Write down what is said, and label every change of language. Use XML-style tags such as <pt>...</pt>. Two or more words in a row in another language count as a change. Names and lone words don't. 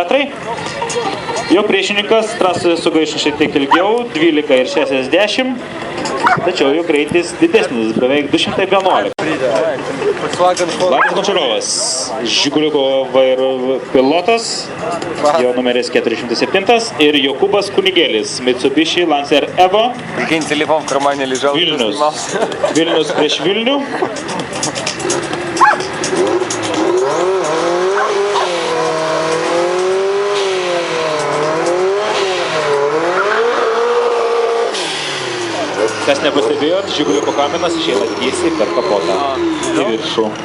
<lt>Jo priešininkas trasoje sugaišo šiek tiek ilgiau, 12 ir 60. Tačiau jo greitis didesnis, beveik 211. Vladis Končarovas, Žiguliuko vairo pilotas, jo numeris 407 ir Jokūbas Kunigėlis, Mitsubishi Lancer Evo.</lt> <ru>Прикинь, телефон в кармане лежал.</ru> <lt>Vilnius prieš Vilnių. Kas nepastebėjot, Žiguliuko kaminas išeina tiesiai per kapotą į viršų.</lt>